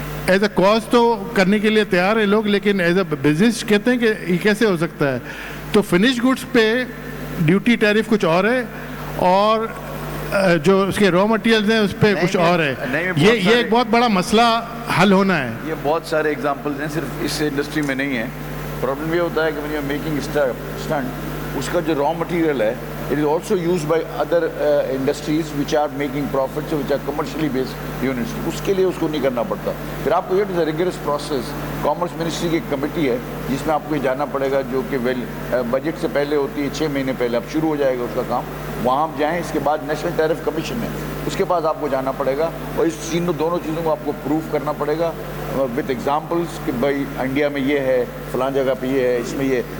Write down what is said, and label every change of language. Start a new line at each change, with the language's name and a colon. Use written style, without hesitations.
Hindi: As a cost तो करने के लिए तैयार है लोग, लेकिन एज अ बिजनेस कहते हैं कि ये कैसे हो सकता है. तो फिनिश गुड्स पे ड्यूटी टैरिफ कुछ और है और जो उसके रॉ मटेरियल्स हैं उस पर कुछ और है. ये एक बहुत बड़ा मसला हल होना है. ये बहुत सारे एग्जांपल्स हैं, सिर्फ इस इंडस्ट्री में नहीं है. प्रॉब्लम ये होता है कि
English: when you are making stunt,
Hindi: उसका जो रॉ मटेरियल है
English: it is also used by other industries which are making profits, which are commercially based units.
Hindi: उसके लिए उसको नहीं करना पड़ता. फिर आपको ये
English: Is a rigorous process.
Hindi: Commerce ministry की एक कमेटी है जिसमें आपको ये जाना पड़ेगा, जो कि बजट से पहले होती है, 6 महीने पहले अब शुरू हो जाएगा उसका काम. वहाँ आप जाएँ. इसके बाद नेशनल टैरिफ कमीशन है, उसके पास आपको जाना पड़ेगा और इस दोनों चीज़ों को आपको प्रूव करना पड़ेगा विद एग्जांपल्स कि भाई इंडिया में ये है, फलां जगह पे ये है, इसमें ये.